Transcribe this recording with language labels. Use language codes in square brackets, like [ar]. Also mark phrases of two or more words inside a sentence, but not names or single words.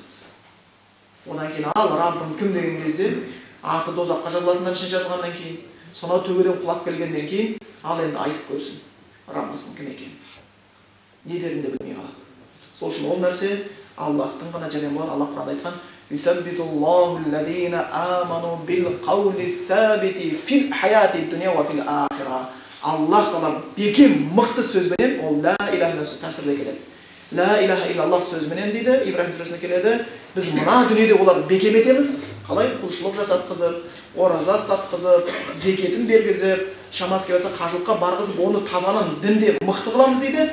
[kk] Одан кейін ал Раббым кім деген кезде аты дозаққа жазылатындар үшін жазылғаннан кейін, сонау төбеден құлап келгеннен кейін ал енді айтып көрсін Раббысының кім екенін. Не дерін де білмей қалады. Сол үшін ол нәрсе Аллахтың ғана жәрдемі болады. Аллах Құранда айтқан: [ar] "يثبت الله الذين آمنوا بالقول الثابت في الحياة الدنيا وفي الآخرة." [kk] Аллах Тағала бекем мықты сөзбенен ол [ar] لا إله إلا الله [kk] тәфсирде келеді. [ar] لا إله إلا الله [kk] сөзбенен дейді, Ибрахим сүресінде келеді. Біз мына дүниеде оларды бекем етеміз. Қалай? Құлшылық жасатқызып, ораза ұстатқызып, зекетін бергізіп, шамасы келсе қажылыққа барғызып, оны табанын дінде мықты қыламыз дейді.